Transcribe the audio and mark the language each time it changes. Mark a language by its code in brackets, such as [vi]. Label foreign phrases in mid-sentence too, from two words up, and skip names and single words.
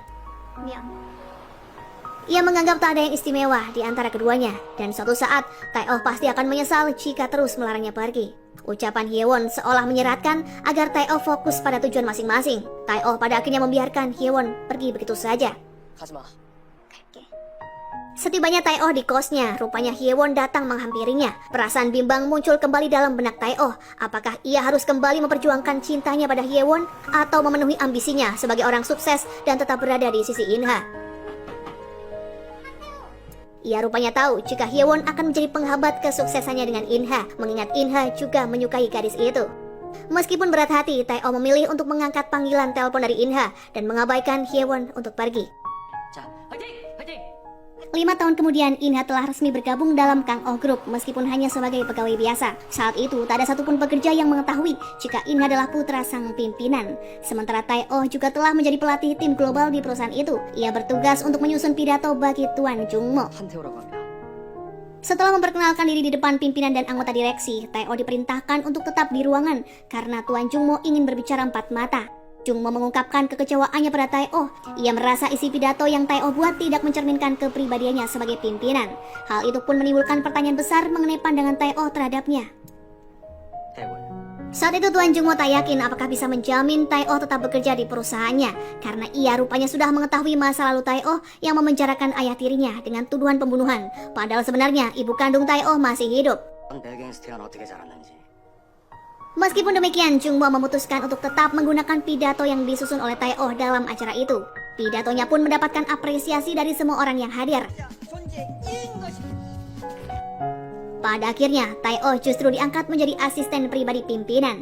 [ko] 미안. [id] Ia menganggap tak ada yang istimewa di antara keduanya, dan suatu saat Tae-oh pasti akan menyesal jika terus melarangnya pergi. Ucapan Hyewon seolah menyeratkan agar Tae-oh fokus pada tujuan masing-masing. Tae-oh pada akhirnya membiarkan Hyewon pergi begitu saja. [ko] 가지마. 갈게. [id] Setibanya Tae-oh di kosnya, rupanya Hyewon datang menghampirinya. Perasaan bimbang muncul kembali dalam benak Tae-oh. Apakah ia harus kembali memperjuangkan cintanya pada Hyewon atau memenuhi ambisinya sebagai orang sukses dan tetap berada di sisi Inha? Ia rupanya tahu jika Hyewon akan menjadi penghambat kesuksesannya dengan Inha, mengingat Inha juga menyukai gadis itu. Meskipun berat hati, Tae-oh memilih untuk mengangkat panggilan telepon dari Inha dan mengabaikan Hyewon untuk pergi. [ko] 자, 화이팅! 화이팅! [id] 5 tahun kemudian, Inha telah resmi bergabung dalam Kang Oh Group meskipun hanya sebagai pegawai biasa. Saat itu, tak ada satupun pekerja yang mengetahui jika Inha adalah putra sang pimpinan. Sementara Tae-oh juga telah menjadi pelatih tim global di perusahaan itu. Ia bertugas untuk menyusun pidato bagi Tuan Jungmo. [ko] 한태호라고 합니다. [id] Setelah memperkenalkan diri di depan pimpinan dan anggota direksi, Tae-oh diperintahkan untuk tetap di ruangan karena Tuan Jungmo ingin berbicara empat mata. Jungmo mengungkapkan kekecewaannya pada Tae-oh. Ia merasa isi pidato yang Tae-oh buat tidak mencerminkan kepribadiannya sebagai pimpinan. Hal itu pun menimbulkan pertanyaan besar mengenai pandangan Tae-oh terhadapnya. [ko] 해원. [id] Saat itu Tuan Jungmo tak yakin apakah bisa menjamin Tae-oh tetap bekerja di perusahaannya karena ia rupanya sudah mengetahui masa lalu Tae-oh yang memenjarakan ayah tirinya dengan tuduhan pembunuhan. Padahal sebenarnya ibu kandung Tae-oh masih hidup. [ko] 배경스티어는 어떻게 자랐는지. [id] Meskipun demikian, Jungmo memutuskan untuk tetap menggunakan pidato yang disusun oleh Tae-oh dalam acara itu. Pidatonya pun mendapatkan apresiasi dari semua orang yang hadir. Pada akhirnya, Tae-oh justru diangkat menjadi asisten pribadi pimpinan.